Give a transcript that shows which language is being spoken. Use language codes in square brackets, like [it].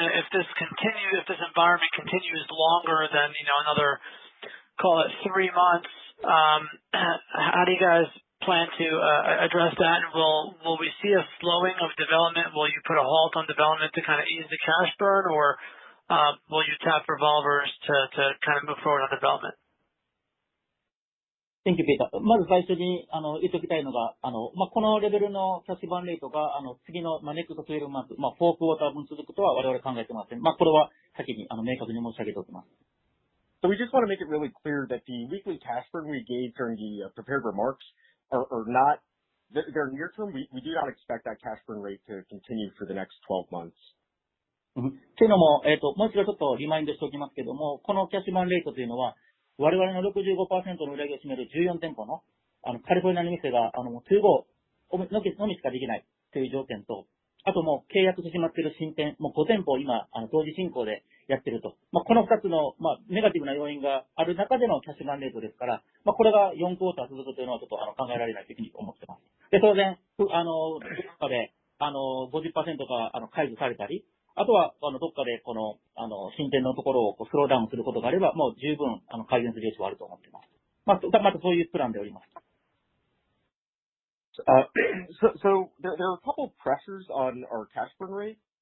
[en] If this environment continues longer than, another, call it 3 months, how do you guys plan to address that? And will we see a slowing of development? Will you put a halt on development to kind of ease the cash burn, or will you tap revolvers to kind of move forward on development? Thank you, Peter. [ja] まず最初に言っておきたいのが、このレベルのキャッシュバーンレートが次のネクスト12マンス、4クォーター分続くとは我々考えてません。これは先に明確に申し上げておきます。 [en] So we just want to make it really clear that the weekly cash burn we gave during the prepared remarks are not, they're near term. We do not expect that cash burn rate to continue for the next 12 months. [ja] というのも、もう一度ちょっとリマインドしておきますけども、このキャッシュバーンレートというのは、我々の 65% の売り上げを占める14店舗の、カリフォルニアの店が、to go のみしかできないという条件と、あともう契約してしまっている新店、もう5店舗を今、同時進行でやっていると。この2つの、ネガティブな要因がある中でのキャッシュバーンレートですから、これが4クォーター続くというのはちょっと考えられないというふうに思っています。で、当然、どっかで、50% が解除されたり、あとは、どっかで、新店のところをスローダウンすることがあれば、もう十分、改善する余地はあると思っています。またそういうプランでおります。 [en] So there are a couple of pressures on our cash burn rate.